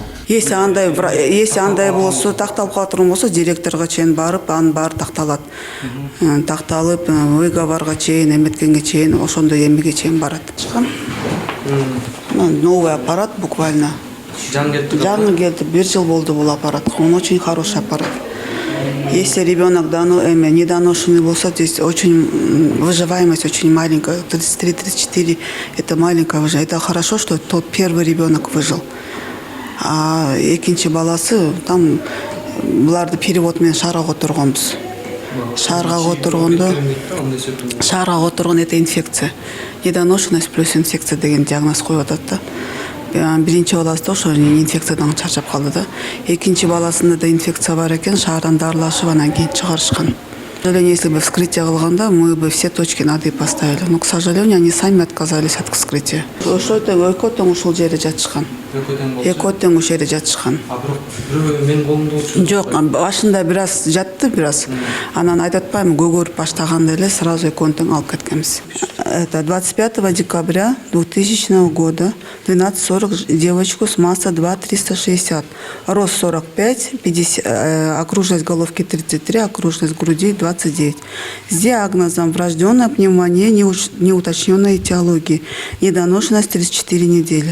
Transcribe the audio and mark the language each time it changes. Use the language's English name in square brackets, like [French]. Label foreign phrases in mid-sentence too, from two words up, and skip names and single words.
[Kyrgyz] Если андай болсо, такталып кала турган болсо, директорго чейин барып, анын баары такталат. Такталып, выговорга чейин, эметкенге чейин, ошондой эмеге чейин барат. [Russian] Новый аппарат буквально. [Kyrgyz] Жаңы келди, 1 жыл болду бул аппарат. [Russian] Он очень хороший аппарат. Если ребенок недоношенный болсо, здесь очень выживаемость очень маленькая, 33-34, это маленькая выживаемость. Это хорошо, что тот первый ребенок выжил. [Kyrgyz] А экинчи баласы, там буларды перевод менен шаарга которгонбуз. шаарга которгондо [Russian] это инфекция, недоношенность плюс инфекция [Kyrgyz] деген диагноз коюп атат да. Биринчи баласында ошо инфекциядан чарчап калды да. Экинчи баласында да инфекция бар экен, шаардан дарылашып анан кийин чыгарышкан. [Russian] К сожалению, если бы вскрытие кылганда, мы бы все точки над «и» поставили. Но, к сожалению, они сами отказались от вскрытия. [Kyrgyz] Ошо экөө тең ушул жерде жатышкан. Экөө тең ушул жерде жатышкан. Мен колумда Жок, башында бир аз жатты, бир аз. Анан айтып атпаймынбы, көгөрүп баштаганда эле сразу экөөнү тең алып кеткенбиз. [Russian] Это 25 декабря 2000 года, 12:40, девочку с масса 2,360, рост 45, 50, окружность головки 33, окружность груди 29. С диагнозом врожденная пневмония неуточненной этиологии, недоношенность 34 недели.